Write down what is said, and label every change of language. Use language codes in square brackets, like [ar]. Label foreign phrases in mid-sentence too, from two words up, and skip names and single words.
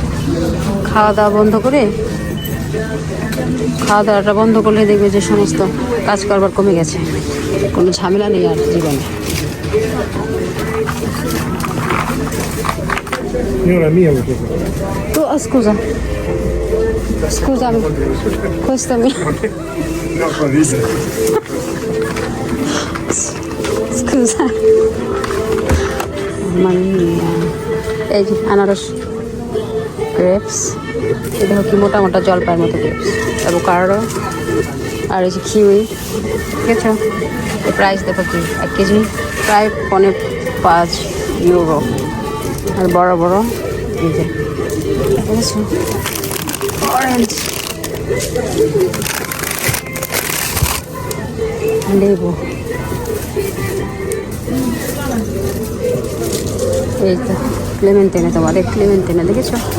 [bn] খাওয়া দাওয়া বন্ধ করে, খাওয়া দাওয়াটা বন্ধ করলে দেখবে যে সমস্ত কাজ করবার কমে গেছে, কোনো ঝামেলা নেই আর জীবনে। [it] তো scusa, scusami, questo mi... Scusa. Mamma mia. [bn] এই যে আনারস, গ্রেপস, এটা হচ্ছে মোটা মোটা জলপাইয়ের মতো গ্রেপস, অ্যাভোকাডো, আর এই যে কিউই, ঠিক আছে। প্রাইস দেখো কি, 1 কেজি প্রায় 5.5 ইউরো। আর বড় বড় এই যে, ঠিক আছে, অরেঞ্জ, লেবু, এই তো ক্লেমেন্টিনা, তোমার ক্লেমেন্টিনা দেখেছ?